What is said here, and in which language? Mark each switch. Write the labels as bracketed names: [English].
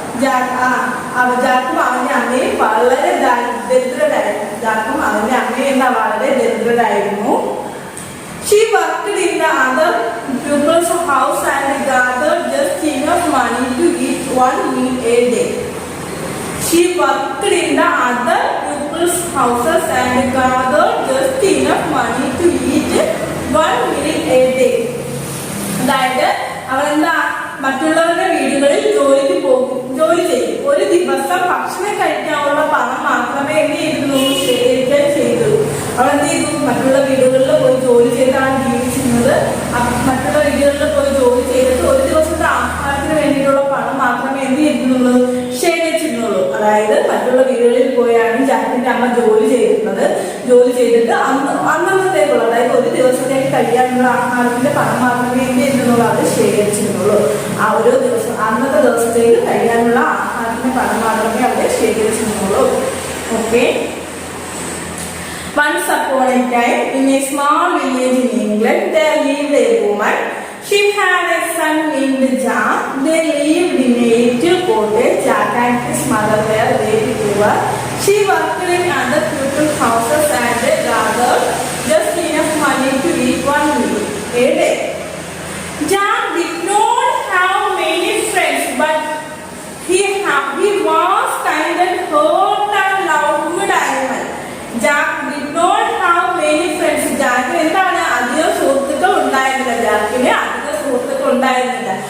[Malayalam] ജാക്കും അവന്റെ അമ്മയും വളരെ ദരിദ്രരായിരുന്നു. ജാക്കും അവന്റെ അമ്മയും എന്താ വളരെ ദരിദ്രരായിരുന്നു. [English] She worked in the other pupils' house and gathered just enough money to eat one meal a day. She worked in the other pupils' houses and gathered just enough money to eat one meal a day. [Malayalam] അതായത് അവളെന്താ മറ്റുള്ളവരുടെ വീടുകളിൽ ജോലി ചെയ്യും. ഒരു ദിവസം ഭക്ഷണം കഴിക്കാനുള്ള പണം മാത്രമേ എന്ത് ചെയ്തിരുന്നു? ശേഖരിക്കാൻ ചെയ്തു. അവളെന്ത് ചെയ്തു? മറ്റുള്ള വീടുകളിൽ പോയി ജോലി ചെയ്താണ് ജീവിച്ചിരുന്നത്. മറ്റുള്ള വീടുകളിൽ പോയി ജോലി ചെയ്തിട്ട് ഒരു ദിവസത്തെ ആഹാരത്തിന് വേണ്ടിയിട്ടുള്ള പണം മാത്രമേ എന്ത് ചെയ്തിരുന്നുള്ളൂ? ശേഖരിച്ചിരുന്നുള്ളൂ. അതായത് മറ്റുള്ള വീടുകളിൽ പോയാണ് ജാക്കിന്റെ അമ്മ ജോലി ചെയ്തിരുന്നത്. ജോലി ചെയ്തിട്ട് അന്നത്തേക്കുള്ള, അതായത് ഒരു ദിവസത്തേക്ക് കഴിയാനുള്ള ആഹാരത്തിന്റെ പണം മാത്രമേ എന്ത് ചെയ്തിരുന്നുള്ളൂ? അത് ശേഖരിച്ചിരുന്നുള്ളൂ. ആ ഓരോ ദിവസം അന്നത്തെ ദിവസത്തേക്ക് കഴിയാനുള്ള ആഹാരത്തിന്റെ പണം മാത്രമേ അവിടെ ശേഖരിച്ചിരുന്നുള്ളൂ. Okay. [English] Once upon a time, in a small village in England, there lived a woman. She had a son named Jack. They lived in a little cottage. Jack and his mother were very poor. She worked in other people's houses and gathered just enough money to eat one meal a day. Jack did not have many friends, but he was kind and hurt and loved animal. Jack did not have many friends. [Malayalam] ജാക്കിന് എന്താണ്? അധികം സുഹൃത്തുക്കൾ ഉണ്ടായിരുന്നില്ല. ജാക്കിന് അധികം സുഹൃത്തുക്കൾ ഉണ്ടായിരുന്നില്ല.